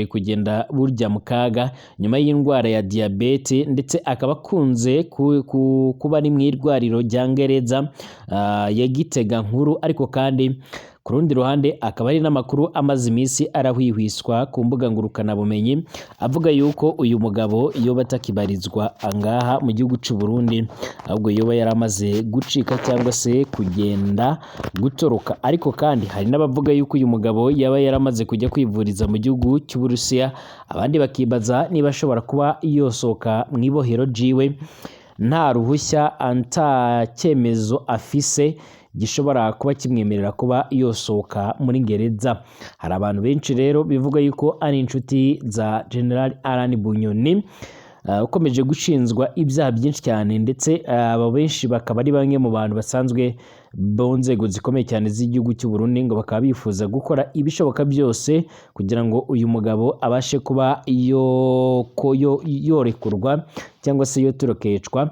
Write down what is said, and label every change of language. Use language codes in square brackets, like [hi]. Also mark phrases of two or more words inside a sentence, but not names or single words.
[rn] kugenda burya mu kaga nyuma y'indwara ya diyabete, ndetse akaba akunze kuba ari mu irwariro rya Ngereza ya Gitega nkuru, ariko kandi ku rundi ruhande akaba ari n'amakuru amaze iminsi arahwihwiswa ku mbuga ngurukanabumenyi avuga yuko uyu mugabo yoba atakibarizwa angaha mu gihugu cy'u Burundi, ahubwo yoba yaramaze gucika cyangwa se kugenda gutoroka. Ariko kandi hari n'abavuga yuko uyu mugabo yaba yaramaze kujya kwivuriza mu gihugu cy'Uburusiya, abandi bakibaza niba ashobora kuba yosohoka mu ibohero jiwe nta ruhushya, nta cyemezo afise gishobora kuba kimwemerera kuba yosohoka muri gereza. Hari abantu benshi rero bivuga yuko ari inshuti za General Alan Bunyoni ukomeje gushinjwa ibyaha byinshi cyane, ndetse aba benshi bakaba ari bamwe mu bantu basanzwe mu nzego zikomeye cyane z'igihugu cy'u Burundi, ngo bakaba bifuza gukora ibishoboka byose kugira ngo uyu mugabo abashe kuba yorekurwa cyangwa se yotorokeshwa.